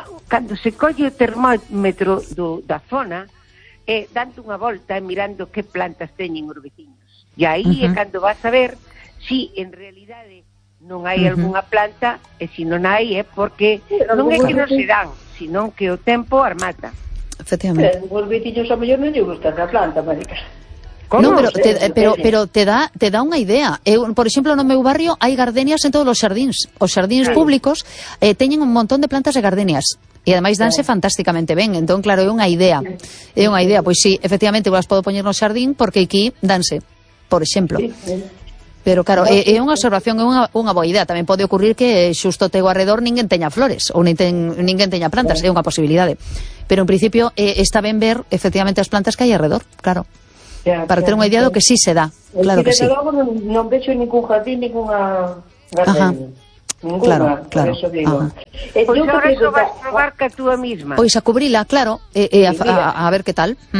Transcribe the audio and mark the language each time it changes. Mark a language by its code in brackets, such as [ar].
[gl] Cando se colle o termómetro da zona, dando unha volta e mirando que plantas teñen os veciños. E aí é cando vas a ver si en realidade non hai algunha planta, e se non hai é porque non é que non se dan, senón que o tempo as mata. Efectivamente. Pero os veciños a mellor non lle gusta a planta, Marica. Non, pero te dá unha idea. Eu, por exemplo, no meu barrio hai gardenias en todos os xardíns. Os xardíns públicos teñen un montón de plantas de gardenias. E ademais danse fantásticamente ben. Entón, claro, é unha idea. É unha idea. Pois sí, efectivamente, vos podo poñer no xardín porque aquí danse, por exemplo. Pero claro, é unha observación, é unha boa idea. Tamén pode ocurrir que xusto teu arredor ninguén teña flores ou ninguén teña plantas. É unha posibilidade. [es] pero en principio está bien ver efectivamente las plantas que hay alrededor, claro. Ya, para tener una idea de que sí se da, claro que sí. Desde luego no vejo ningún jardín, ninguna gardenia. Ajá. Ninguna, claro, por claro. Eso digo. Pues ahora eso vas a probar que tú misma. Pues a cubrirla, claro, a ver qué tal.